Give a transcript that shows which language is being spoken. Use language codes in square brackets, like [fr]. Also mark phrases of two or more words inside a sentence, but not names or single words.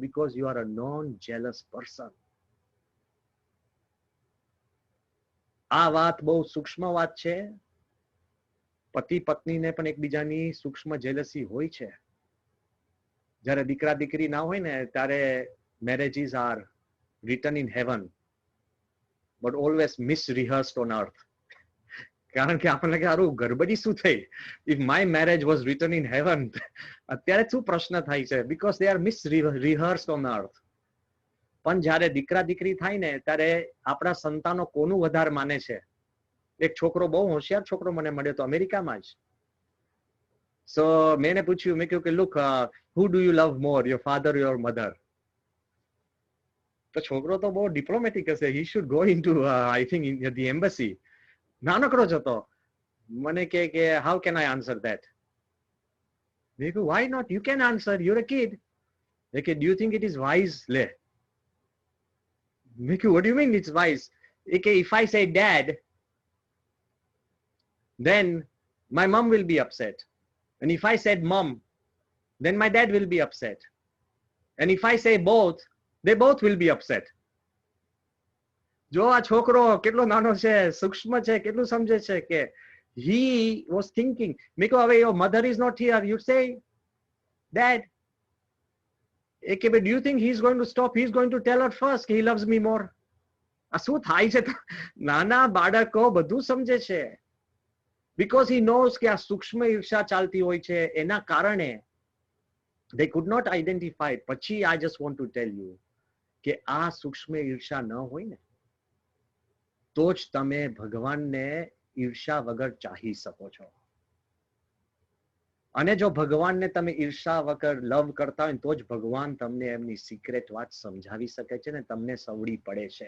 [en] because you are a non jealous person. [gu] આ વાત બહુ સૂક્ષ્મ વાત છે. પતિ પત્નીને પણ એકબીજાની સૂક્ષ્મ જેલસી હોય છે. જ્યારે દીકરા દીકરી ના હોય ને ત્યારે [en] marriages are written in heaven but always misrehearsed on earth. [gu] કારણ કે આપણને કે આરું ગરબડી શું થઈ? [en] if my marriage was written in heaven, [gu] અત્યારે શું પ્રશ્ન થાય છે? [en] because they are misrehearsed on earth. [gu] પણ જ્યારે દીકરા દીકરી થાય ને ત્યારે આપણા સંતાનો કોનું વધારે માને છે? એક છોકરો બહુ હોશિયાર છોકરો મને મળ્યો તો અમેરિકામાં જ. [en] So [gu] મેં એને પૂછ્યું, મેં કહ્યું કે [en] look, who do you love more, your father or your mother? [gu] તો છોકરો તો બહુ ડિપ્લોમેટિક હશે. [en] he should go into I think in the embassy. [gu] નાનકડો જ હતો. મને કે [en] how can I answer that? [gu] મેં કહ્યું [en] why not, you can answer, you're a kid. [gu] મેં કહ્યું [en] do you think it is wise? [gu] લે મેં કહ્યું [en] what do you mean it's wise? [gu] એ કે [en] if I say dad, then my mom will be upset. And if I said mom, then my dad will be upset. And if I say both, they both will be upset. [gu] જો આ છોકરો કેટલો નાનો છે, સૂક્ષ્મ છે, કેટલું સમજે છે કે [en] he was thinking, [gu] મેં કહ્યું હવે [en] your mother is not here, you say dad. [gu] એ કે [en] do you think he's going to stop? He's going to tell her first he loves me more. [gu] આ શું થાય છે? નાના બાળકો બધું સમજે છે. [en] because he knows [gu] કે આ સૂક્ષ્મ ઈર્ષા ચાલતી હોય છે, એના કારણે [en] they could not identify. [gu] પછી [en] I just want to tell you [gu] કે આ સૂક્ષ્મ ઈર્ષા ન હોય ને તો જ તમે ભગવાનને ઈર્ષા વગર ચાહી શકો છો. અને જો ભગવાનને તમે ઈર્ષા વગર લવ કરતા હોય તો જ ભગવાન તમને એમની સિક્રેટ વાત સમજાવી શકે છે ને તમને સવડી પડે છે.